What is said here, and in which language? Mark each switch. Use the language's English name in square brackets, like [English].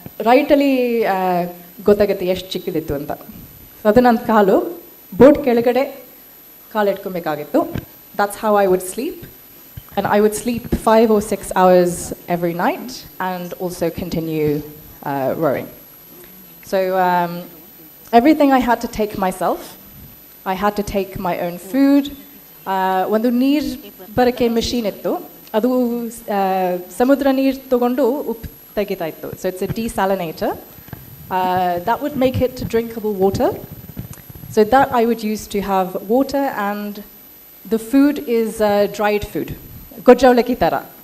[Kannada] Rightly ಗೊತ್ತಾಗುತ್ತೆ ಎಷ್ಟು ಚಿಕ್ಕದಿತ್ತು ಅಂತ. ಸೊ ಅದು ನನ್ನ ಕಾಲು ಬೋಟ್ ಕೆಳಗಡೆ ಕಾಲು ಇಟ್ಕೊಬೇಕಾಗಿತ್ತು. [English] That's how I would sleep. And I would sleep 5 or 6 hours every night and also continue rowing. So everything I had to take myself. I had to take my own food. [Kannada] ಒಂದು ನೀರು ಬರೋಕ್ಕೆ machine ಇತ್ತು, ಅದು ಸಮುದ್ರ ನೀರು ತೊಗೊಂಡು ಉಪ್ಪು ತೆಗಿತಾ ಇತ್ತು. [English] So it's a desalinator. That would make it drinkable water. So that I would use to have water and the food is dried food, [Kannada] gojjavlaki tara.